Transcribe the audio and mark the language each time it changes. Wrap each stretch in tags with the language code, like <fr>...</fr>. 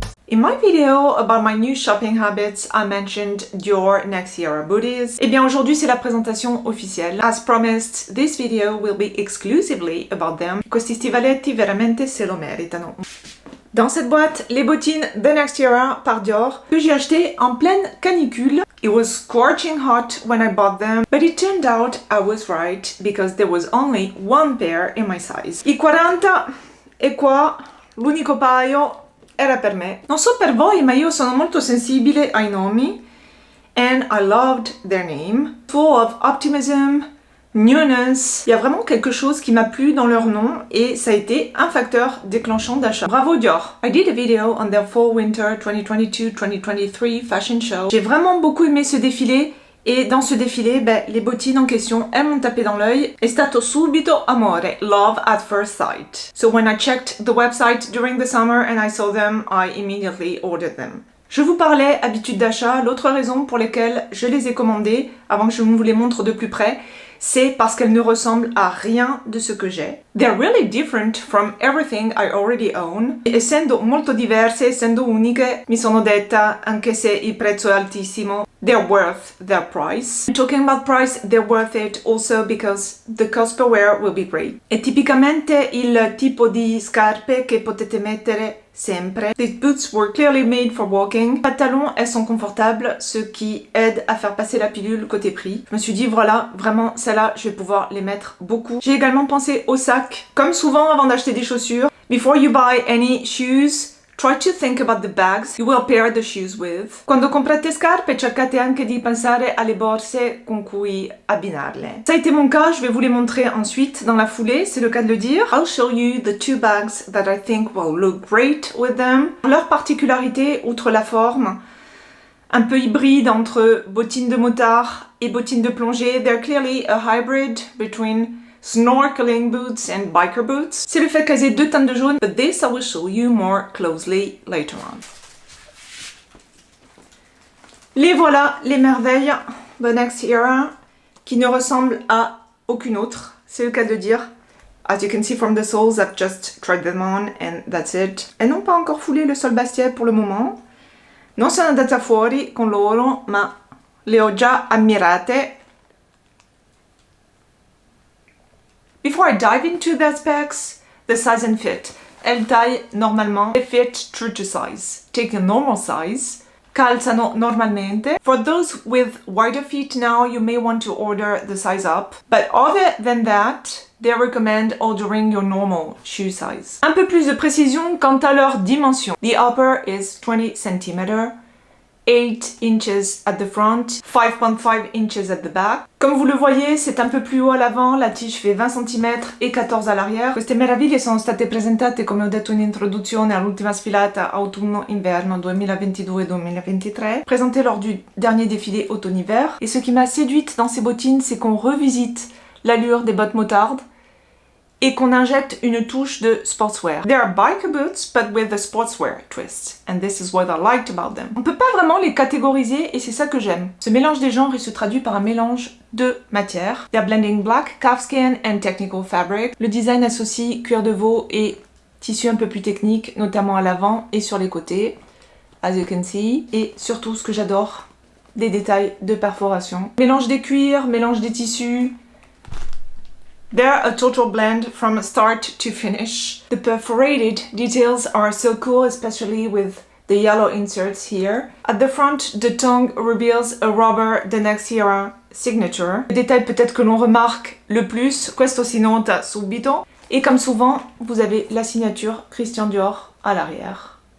<en>In my video about my new shopping habits, I mentioned Dior Next Era booties.</en> <fr>Eh bien aujourd'hui c'est la présentation officielle.</fr> <en>As promised, this video will be exclusively about them.</en> <it>Questi stivaletti veramente se lo meritano.</it> <fr>Dans cette boîte, les bottines The Next Era par Dior que j'ai achetées en pleine canicule.</fr> <en>It was scorching hot when I bought them, but it turned out I was right because there was only one pair in my size.</en> <it>I 40 e qua l'unico paio era per me. Non so per voi, ma io sono molto sensibile ai nomi.</it> <en>And I loved their name. Full of optimism, newness.</en> <fr>Il y a vraiment quelque chose qui m'a plu dans leur nom et ça a été un facteur déclenchant d'achat. Bravo Dior!</fr> <en>I did a video on their Fall Winter 2022-2023 fashion show.</en> <fr>J'ai vraiment beaucoup aimé ce défilé. Et dans ce défilé, les bottines en question, elles m'ont tapé dans l'œil.</fr> <it>È stato subito amore,</it> <en>love at first sight. So when I checked the website during the summer and I saw them, I immediately ordered them.</en> <fr>Je vous parlais habitude d'achat, l'autre raison pour laquelle je les ai commandées, avant que je vous les montre de plus près, c'est parce qu'elles ne ressemblent à rien de ce que j'ai.</fr> <en>They're really different from everything I already own.</en> <it>Essendo molto diverse, essendo uniche, mi sono detta, anche se il prezzo è altissimo,</it> <en>they're worth their price. And talking about price, they're worth it also because the cost per wear will be great.</en> <it>È tipicamente il tipo di scarpe che potete mettere sempre.</it> <en>These boots were clearly made for walking.</en> <fr>Pantalons, elles sont confortables, ce qui aide à faire passer la pilule côté prix. Je me suis dit, voilà, vraiment, celles-là, je vais pouvoir les mettre beaucoup. J'ai également pensé au sac. Comme souvent avant d'acheter des chaussures,</fr> <en>before you buy any shoes, try to think about the bags you will pair the shoes with.</en> <it>Quando comprate scarpe, cercate anche di pensare alle borse con cui abbinarle.</it> <fr>Ça a été mon cas, je vais vous les montrer ensuite dans la foulée, c'est le cas de le dire.</fr> <en>I'll show you the two bags that I think will look great with them.</en> <fr>Leur particularité, outre la forme, un peu hybride entre bottines de motard et bottines de plongée,</fr> <en>they're clearly a hybrid between snorkeling boots and biker boots.</en> <fr>C'est le fait qu'elles aient deux teintes de jaune,</fr> <en>but this I will show you more closely later on.</en> <fr>Les voilà, les merveilles The Next Era, qui ne ressemblent à aucune autre, c'est le cas de dire.</fr> <en>As you can see from the soles, I've just tried them on and that's it.</en> <fr>Elles n'ont pas encore foulé le sol Bastière pour le moment.</fr> <it>Non sono andata fuori con loro, ma le ho già ammirate.</it> <en>Before I dive into their specs, the size and fit.</en> <fr>Elles taillent normalement e</fr> <en>fit true to size. Take a normal size.</en> <it>Calzano normalmente.</it> <en>For those with wider feet now, you may want to order the size up. But other than that, they recommend ordering your normal shoe size.</en> <fr>Un peu plus de précision quant à leur dimension.</fr> <en>The upper is 20 cm. 8 inches at the front, 5.5 inches at the back.</en> <fr>Comme vous le voyez, c'est un peu plus haut à l'avant, la tige fait 20 cm et 14 all'arrière.</fr> <it>Queste meraviglie sono state presentate, come ho detto in introduzione, all'ultima sfilata autunno-inverno 2022-2023,</it> <fr>présentées lors du dernier défilé automne-hiver. Et ce qui m'a séduite dans ces bottines, c'est qu'on revisite l'allure des bottes motardes et qu'on injecte une touche de sportswear.</fr> <en>They are biker boots, but with a sportswear twist. And this is what I liked about them.</en> <fr>On peut pas vraiment les catégoriser et c'est ça que j'aime. Ce mélange des genres, il se traduit par un mélange de matières.</fr> <en>They are blending black, calfskin and technical fabric.</en> <fr>Le design associe cuir de veau et tissu un peu plus technique, notamment à l'avant et sur les côtés,</fr> <en>as you can see.</en> <fr>Et surtout, ce que j'adore, des détails de perforation. Mélange des cuirs, mélange des tissus.</fr> <en>They're a total blend from start to finish. The perforated details are so cool, especially with the yellow inserts here. At the front, the tongue reveals a rubber The Next Era signature.</en> <fr>Le détail peut-être que l'on remarque le plus,</fr> <it>questo si nota subito.</it> <fr>Et comme souvent, vous avez la signature Christian Dior à l'arrière.</fr>